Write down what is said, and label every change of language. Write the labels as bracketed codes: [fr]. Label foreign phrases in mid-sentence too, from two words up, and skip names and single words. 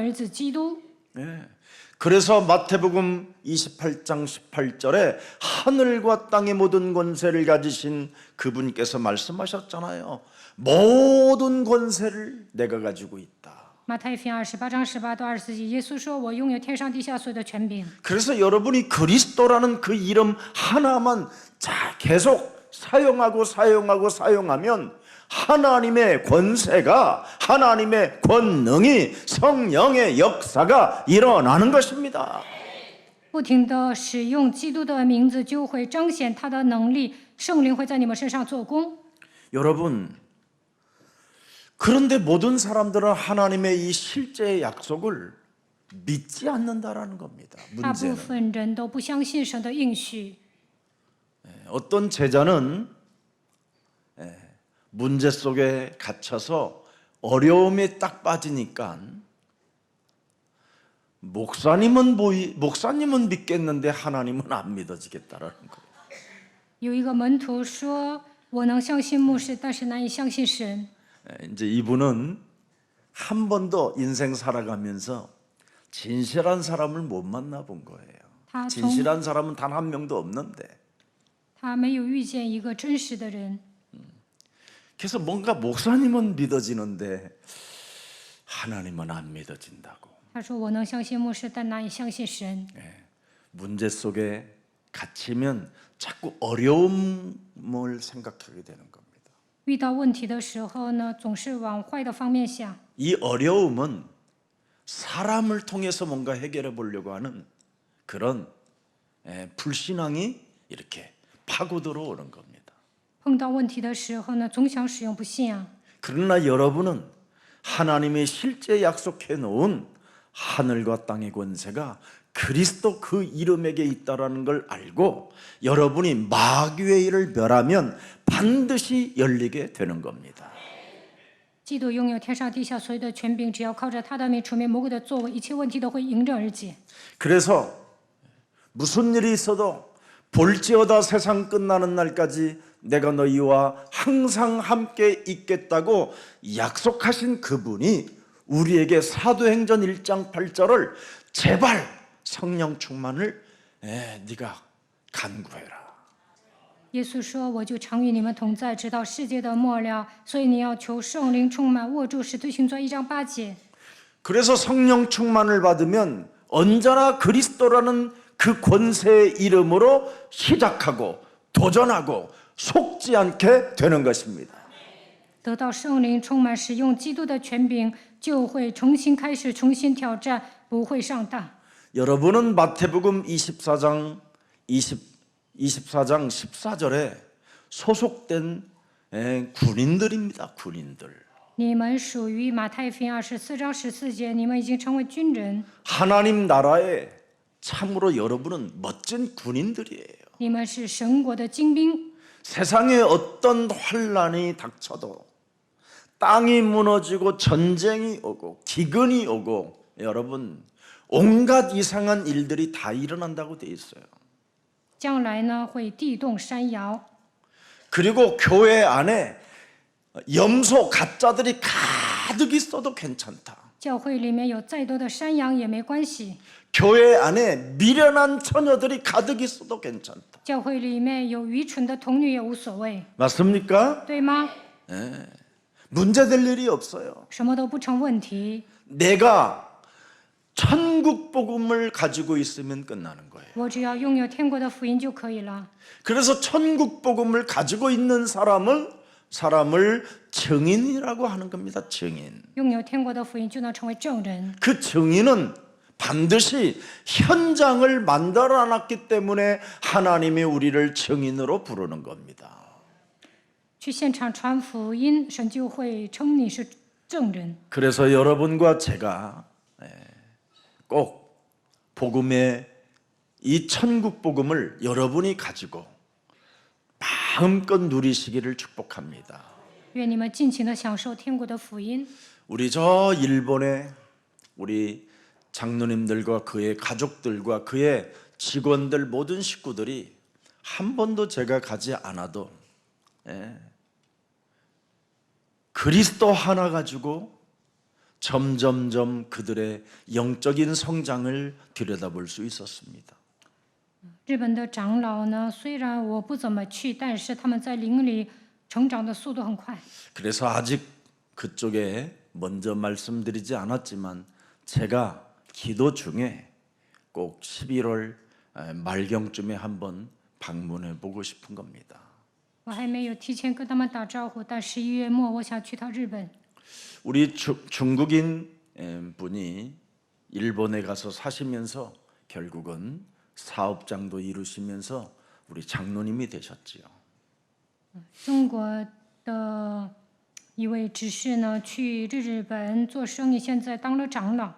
[zh] 神赐给我们永生神的儿子基督， [ko] 예. 그래서 마태복음 28장 18절에 하늘과 땅의 모든 권세를 가지신 그분께서 말씀하셨잖아요. 모든 권세를 내가 가지고 있다. [zh] 马太福音28章18到24节，耶稣说：“我拥有天上地下所有的权柄。” [ko] 그래서 여러분이 그리스도라는 그 이름 하나만 계속 사용하면 하나님의 권세가, 하나님의 권능이, 성령의 역사가 일어나는 것입니다. [zh] 不停的使用基督的名字，就会彰显他的能力，圣灵会在你们身上做工。 [ko] 여러분, 그런데 모든 사람들은 하나님의 이 실제의 약속을 믿지 않는다라는 겁니다. [zh] 大部 [ko] 문제는 [zh] 分人都不相信神的应许。 [ko] 어떤 제자는 문제 속에 갇혀서 어려움에 딱 빠지니까 목사님은 믿겠는데 하나님은 안 믿어지겠다라는 거예요. [zh] 有一个门徒说：“我能相信牧师，但是难以相信神。” [ko] 이제 이분은 한 번도 인생 살아가면서 진실한 사람을 못 만나본 거예요. 다 진실한 사람은 단 한 명도 없는데. [zh] 他没有遇见一个真实的人， [ko] 그래서 뭔가 목사님은 믿어지는데 하나님은 안 믿어진다고. [zh] 他说：“我能相信牧师，但难以相信神。” [ko] 문제 속에 갇히면 자꾸 어려움을 생각하게 되는 겁니다. [zh] 遇到问题的时候呢，总是往坏的方面想。 [ko] 이 어려움은 사람을 통해서 뭔가 해결해 보려고 하는 그런 불신앙이 이렇게 파고 들어오는 겁니다. [zh] 碰到问题的时候呢，总想使用不信仰。 [ko] 그러나 여러분은 하나님이 실제 약속해 놓은 하늘과 땅의 권세가 그리스도 그 이름에게 있다라는 걸 알고 여러분이 마귀의 일을 멸하면 반드시 열리게 되는 겁니다. [zh] 基督拥有天上地下所有的权柄，只要靠着他的名除灭魔鬼的作为，一切问题都会迎刃而解。 [ko] 그래서 무슨 일이 있어도 볼지어다 세상 끝나는 날까지 내가 너희와 항상 함께 있겠다고 약속하신 그분이 우리에게 사도행전 1장 8절을 제발 성령 충만을 네가 간구해라. [zh] 耶稣说：“我就常与你们同在，直到世界的末了。所以你要求圣灵充满，握住使徒行传1章8节。” [ko] 그래서 성령 충만을 받으면 언제나 그리스도라는 그 권세의 이름으로 시작하고 도전하고 속지 않게 되는 것입니다. [zh] 得到圣灵充满，使用基督的权柄，就会重新开始，重新挑战，不会上当。 [ko] 여러분은 마태복음 24장 14절에 소속된 군인들입니다. 군인들. [zh] 你们属于马太福音24章14节，你们已经成为军人， [ko] 하나님 나라에 참으로 여러분은 멋진 군인들이에요. [zh] 你们是神国的精兵。 [ko] 세상에 어떤 환란이 닥쳐도 땅이 무너지고 전쟁이 오고 기근이 오고 여러분 온갖 이상한 일들이 다 일어난다고 돼 있어요. [zh] 将来呢，会地动山摇。 [ko] 그리고 교회 안에 염소 가짜들이 가득 있어도 괜찮다. [zh] 教会里面有再多的山羊也没关系， [ko] 교회 안에 미련한 처녀들이 가득 있어도 괜찮다. [zh] 教会里面有愚蠢的童女也无所谓， [ko] 맞습니까? [zh] 对吗？ [ko] 문제될 일이 없어요. [zh] 什么都不成问题。 [ko] 내가 천국 복음을 가지고 있으면 끝나는 거예요. [zh] 我只要拥有天国的福音就可以了。 [ko] 그래서 천국 복음을 가지고 있는 사람을 증인이라고 하는 겁니다. 증인. [zh] 拥有天国的福音就能成为证人。 [ko] 그 증인은 반드시 현장을 만들어 놨기 때문에 하나님이 우리를 증인으로 부르는 겁니다. [zh] 去现场传福音，神就会称你是证人。 [ko] 그래서 여러분과 제가 꼭 복음의 이 천국 복음을 여러분이 가지고 마음껏 누리시기를 축복합니다. [zh] 愿你们尽情的享受天国的福音。 [ko] 우리 저 일본의 우리 장로님들과 그의 가족들과 그의 직원들 모든 식구들이 한 번도 제가 가지 않아도 그리스도 하나 가지고 점점점 그들의 영적인 성장을 들여다볼 수 있었습니다. [zh] 日本的长老呢，虽然我不怎么去，但是他们在灵里成长的速度很快。 [ko] 그래서 아직 그쪽에 먼저 말씀드리지 않았지만 제가 기도 중에 꼭 11월 말경쯤에 한번 방문해 보고 싶은 겁니다. [zh] 我还没有提前跟他们打招呼，但11月末我想去趟日本。 [ko] 우리 중국인 분이 일본에 가서 사시면서 결국은 사업장도 이루시면서 우리 장로님이 되셨지요. [zh] 中国的一位执事呢，去日本做生意，现在当了长老。